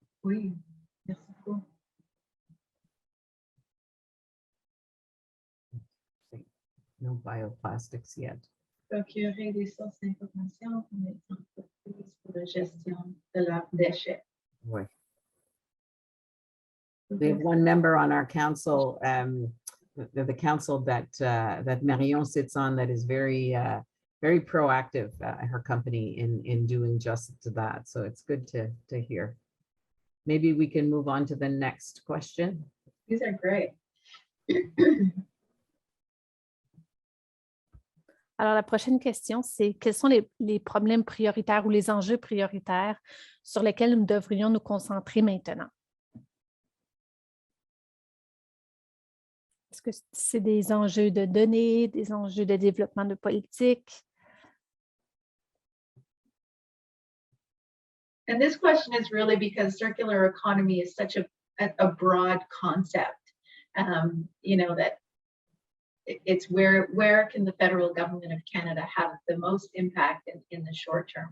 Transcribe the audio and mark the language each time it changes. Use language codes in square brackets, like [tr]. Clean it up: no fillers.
[fr] Oui. Merci beaucoup. [en] No bioplastics yet. [fr] Procurer des sources d'information pour les entreprises pour la gestion de leurs déchets. [en] Boy. We have one member on our council, the council that Marion sits on, that is very proactive, her company in doing just that. So it's good to hear. Maybe we can move on to the next question. These are great. [fr] Alors, la prochaine question, c'est quels sont les problèmes prioritaires ou les enjeux prioritaires sur lesquels nous devrions nous concentrer maintenant? Est-ce que c'est des enjeux de données, des enjeux de développement de politique? [en] And this question is really because circular economy is such a broad concept, you know, that it's where can the federal government of Canada have the most impact in the short term?